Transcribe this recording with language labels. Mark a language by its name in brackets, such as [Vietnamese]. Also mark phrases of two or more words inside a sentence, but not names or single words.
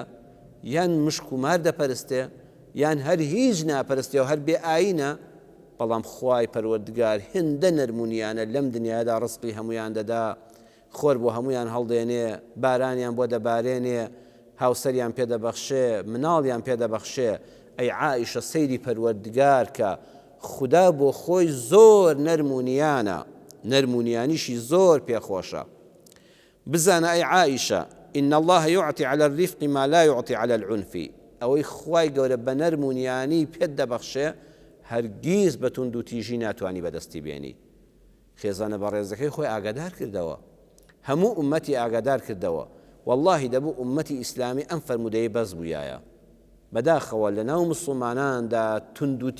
[Central Kurdish] یان مشک و مار دەپەرستێ یان هەر هیچ ناپەرستێ و هەر بێ ئاینە بەڵام خوای پەروەردگار هێندە نەرمونیانە لەم دنیادا ڕزقی هەمویان دەدا خۆر بۆ هەمویان هەڵدێنێ بارانیان بۆ دەبارێنێ هاوسەریان پێدەبەخشێ مناڵیان پێدەبەخشێ ئەی عائیشە سەیری پەروەردگار کە خدا بۆ خۆی زۆر نەرمونیانە نەرمونیانیشی زۆر پێخۆشە بزانە ئەی عائیشە [Arabic] إن الله يعطي على الرفق ما لا يعطي على العنف [Central Kurdish] ئەوەی خوای گەورە بە نەرمونیانی پێت دەبەخشێ هەرگیز بە توند و تیژی ناتوانی بەدەستی بێنی خێزانە بە ڕێزەکەی خۆی ئاگادار کردەوە هەموو ئومەتی ئاگادار کردەوە واللهی دەبوو ئومەتی ئیسلامی ئەم فەرمودەیە بەس بوویایە بەداخەوە لە ناو مسڵماناندا تند و